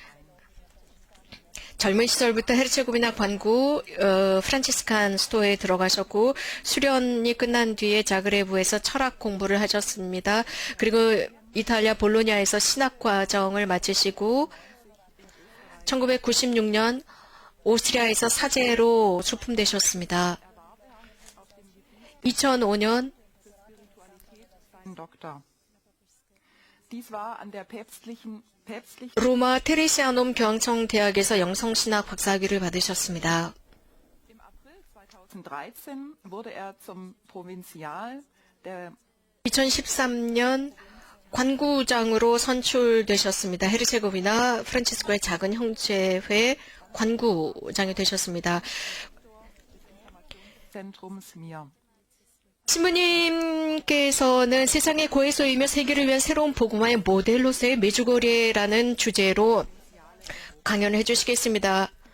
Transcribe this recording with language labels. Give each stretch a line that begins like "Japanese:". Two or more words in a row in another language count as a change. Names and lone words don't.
Korean: 젊은 시절부터 헤르체고비나 관구 프란치스칸 수도에 들어가셨고 수련이 끝난 뒤에 자그레브에서 철학 공부를 하셨습니다. 그리고 이탈리아 볼로냐에서 신학 과정을 마치시고 1996년 오스트리아에서 사제로 수품되셨습니다. 2005년
German: Doktor. Dies war an der päpstlichen
Korean: 로마 테레시아놈 교황청 대학에서 영성신학 박사학위를 받으셨습니다.
German: Im April 2013 wurde er zum Provinzial der
Korean: 2013년 관구장으로 선출되셨습니다. 헤르체고비나 프란치스코의 작은 형제회 관구장이 되셨습니다.
German: Zentrums Mir.
Korean: 신부님께서는 세상의 고해소이며 세계를 위한 새로운 복음화의 모델로서의 메주거리라는 주제로 강연을 해주시겠습니다.